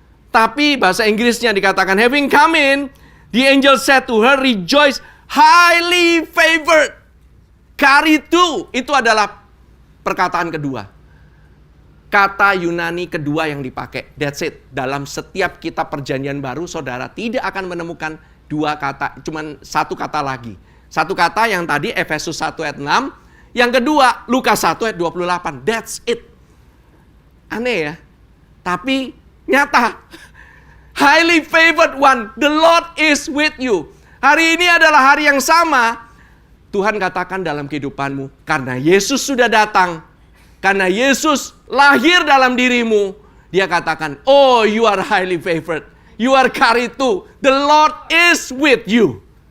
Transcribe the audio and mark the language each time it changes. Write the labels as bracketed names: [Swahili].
[Indonesian] Tapi bahasa Inggrisnya dikatakan, [English] having come in, the angel said to her, rejoice, highly favored. [Indonesian] Karitu, itu adalah perkataan kedua. Kata Yunani kedua yang dipakai. [English] That's it. [Indonesian] Dalam setiap kitab perjanjian baru, saudara tidak akan menemukan dua kata, cuman satu kata lagi. Satu kata yang tadi Efesus 1 ayat 6, yang kedua Lukas 1 ayat 28. [English] That's it. [Indonesian] Aneh ya. Tapi nyata, [English] highly favored one, the Lord is with you. [Indonesian] Hari ini adalah hari yang sama. Tuhan katakan dalam kehidupanmu, karena Yesus sudah datang, karena Yesus lahir dalam dirimu, dia katakan, [English] oh you are highly favored. You are carried too. The Lord is with you.